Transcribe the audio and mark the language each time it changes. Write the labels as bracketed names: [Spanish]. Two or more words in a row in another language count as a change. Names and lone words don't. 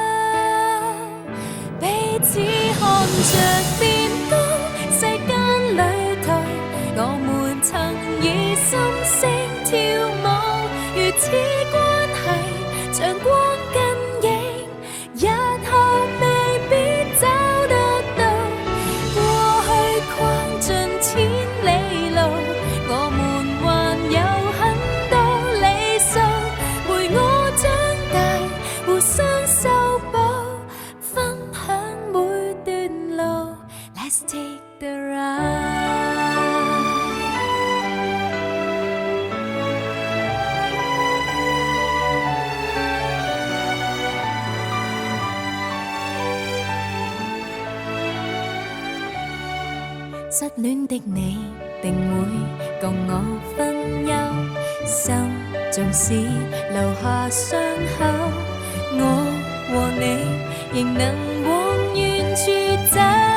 [Cantonese] 彼此看着變高，世間旅途，我們曾以心聲跳舞，如此關係像光跟影，日後未必找得到。過去逛盡千里路，我們還有很多理想，陪我長大，互相修補。 [English] Let's take the ride。 [Cantonese] 失戀的你定會共我分憂，心縱使留下傷口，我和你仍能往遠處走。